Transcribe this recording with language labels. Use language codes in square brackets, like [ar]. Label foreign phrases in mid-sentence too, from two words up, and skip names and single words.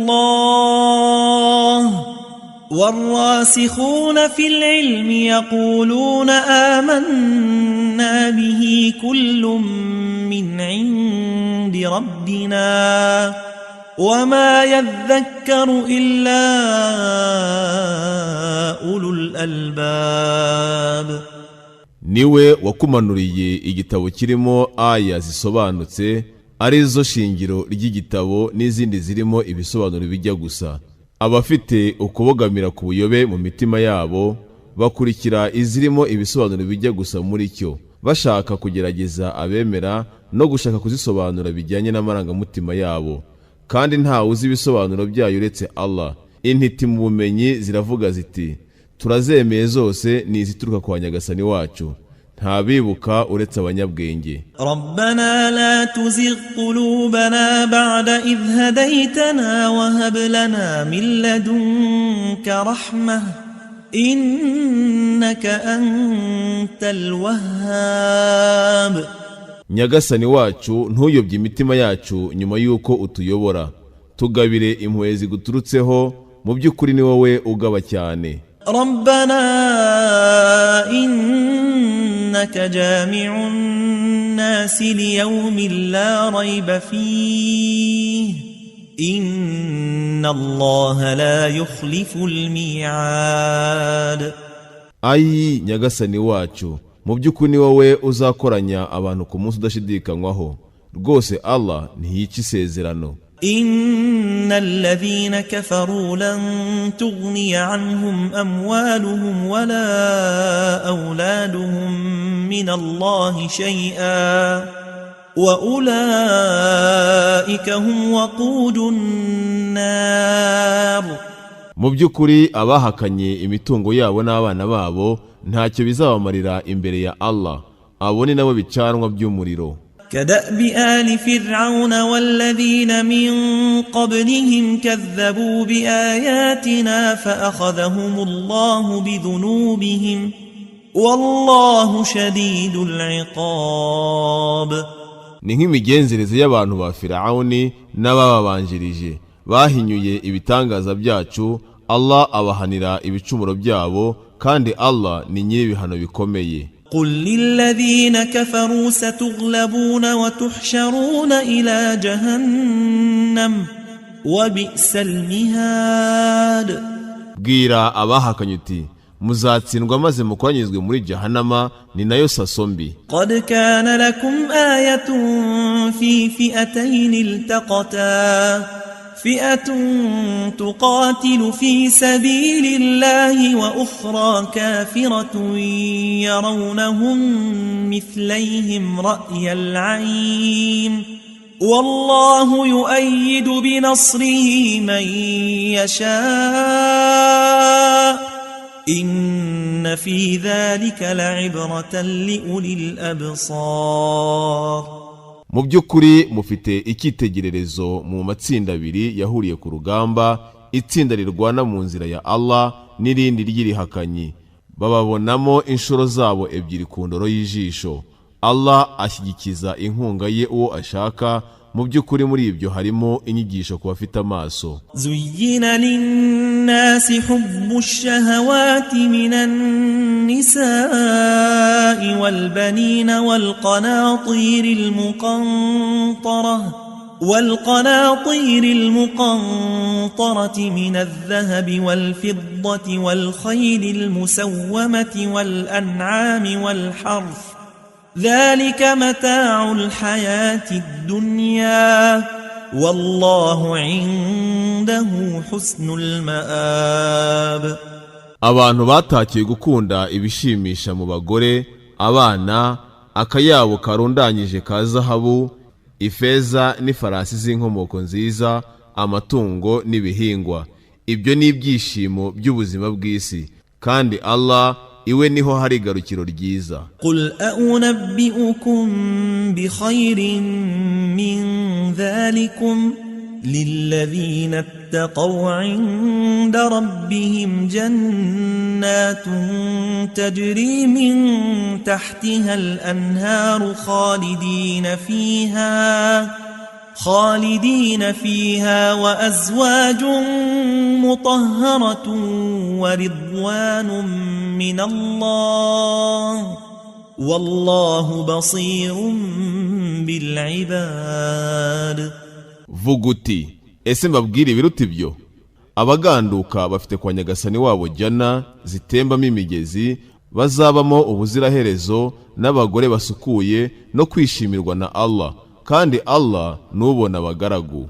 [ar] الله والراسخون في العلم يقولون آمنا به كل من عند ربنا وما يذكر إلا أولو الألباب. [rw] Niwe wakumanuriye igitabo kirimo aya zisobanutse, arizo shingiro ry'igitabo n'izindi zirimo ibisobanuro bijya gusa. Abafite ukubogamira ku buyobe mu mitima yabo bakurikira izirimo ibisobanuro bijya gusa muri cyo, bashaka kugerageza abemera no gushaka kuzisobanura bijyanye n'amarangamutima yabo, kandi nta uzi ibisobanuro byayo uretse Allah. Intiti mu bumenyi ziravuga ziti turazemeye zose ni izituruka kwa Nyagasani wacu, nta bibuka uretse abanyabwenge. [ar] ربنا لا تزغ قلوبنا بعد إذ هديتنا وهب لنا من لدنك رحمة إنك أنت الوهاب. [rw] Nyagasani wacu ntuyobye imitima yacu nyuma yuko utuyobora, tugabire impuhwe ziguturutseho, mu by'ukuri ni wowe ugaba cyane. [ar] ربنا إنك جامع الناس ليوم لا ريب فيه إن الله لا يخلف الميعاد. [rw] Ayi Nyagasani wacu, mu by'ukuri ni wowe uzakoranya abantu ku munsi udashidikanywaho, rwose Allah ntiyica isezerano. [ar] إن الذين كفروا لن تغني عنهم أموالهم ولا أولادهم من الله شيئا وأولئك هم وقود النار. [rw] Mu by'ukuri abahakanye imitungo yabo n'abana babo ntacyo bizabamarira imbere ya Allah, abo ni nabo bicanwa by'umuriro. [ar] كدأب آل فرعون والذين من قبلهم كذبوا بآياتنا فأخذهم الله بذنوبهم والله شديد العقاب. [rw] ni nk'imigenzereze y'abantu ba Firawuni n'abababanjirije bahinyuye ibitangaza byacu. Allah abahanira ibicumuro byabo, kandi Allah ni nyir'ibihano bikomeye. [ar] قل للذين كفروا ستغلبون وتحشرون إلى جهنم وبئس المهاد. [rw] bwira abahakanye uti muzatsindwa maze mukoranyizwe muri Jahannama, ni nayo saso mbi. [ar] قد كان لكم آية في فئتين التقتا فئة تقاتل في سبيل الله وأخرى كافرة يرونهم مثليهم رأي العين والله يؤيد بنصره من يشاء إن في ذلك لعبرة لأولي الأبصار. [rw] mu by'ukuri mufite icyitegererezo mu matsinda abiri yahuriye ku rugamba, itsinda rirwana mu nzira ya Allah n'irindi ry'irihakanyi. bababonamo inshuro zabo ebyiri ku ndoro y'ijisho. Allah ashyigikiza inkunga ye uwo ashaka. mu by'ukuri muri ibyo harimo inyigisho ku bafite amaso. [ar] زين للناس حب الشهوات من النساء والبنين والقناطير المقنطرة من الذهب والفضة والخيل المسومة والأنعام والحرث ذلك متاع الحياة الدنيا والله عنده حسن المآب. [rw] abantu batakiye gukunda ibishimisha mu bagore, abana, akayabo karundanyije ka zahabu, ifeza n'ifarasi z'inkomoko nziza, amatungo n'ibihingwa. ibyo ni ibyishimo by'ubuzima bw'isi, kandi Allah iwe niho hari igarukiro ryiza. [ar] قل أنبئكم بخير من ذلكم للذين اتقوا عند ربهم جنات تجري من تحتها الأنهار خالدين فيها وأزواج مطهرة ورضوان من الله والله بصير بالعباد. [rw] vuga uti ese mbabwire ibiruta ibyo? abaganduka bafite kwa Nyagasani wabo jana zitembamo imigezi, bazabamo ubuziraherezo, n'abagore basukuye no kwishimirwa na Allah, kandi Allah nubona abagaragu.